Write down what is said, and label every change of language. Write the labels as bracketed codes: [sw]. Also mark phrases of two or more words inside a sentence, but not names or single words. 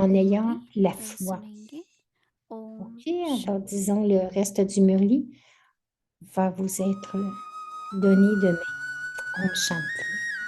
[fr] en [hi] का [fr] ayant [hi] मुरली [fr] la [hi] कल [fr] foi. [hi] सुनेंगे। ओम [fr] Ok, alors disons le reste du murli va vous être donné demain. [hi] ओम शांति.